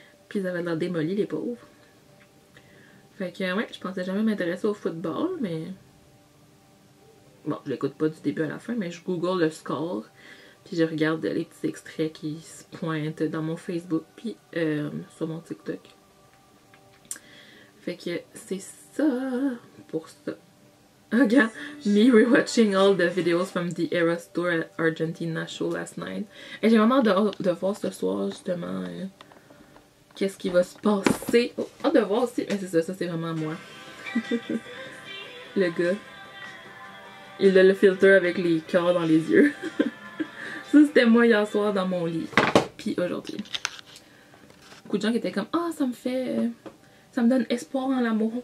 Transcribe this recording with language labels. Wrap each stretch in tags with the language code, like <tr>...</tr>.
<fr>Puis ils avaient l'air démolis, les pauvres. Fait que, ouais, je pensais jamais m'intéresser au football, mais... Bon, je l'écoute pas du début à la fin, mais je google le score. Puis je regarde les petits extraits qui se pointent dans mon Facebook, puis sur mon TikTok. Fait que c'est ça pour ça. Regarde,</fr> <en>me rewatching all the videos from the Eras Tour at Argentina show last night.</en> <fr>Et j'ai vraiment hâte de voir ce soir, justement, qu'est-ce qui va se passer. Oh, hâte de voir aussi. Mais c'est ça c'est vraiment moi. Le gars. Il a le filtre avec les cœurs dans les yeux. Ça, c'était moi hier soir dans mon lit. Puis aujourd'hui. Beaucoup de gens qui étaient comme, ah, ça me donne espoir en l'amour.</fr>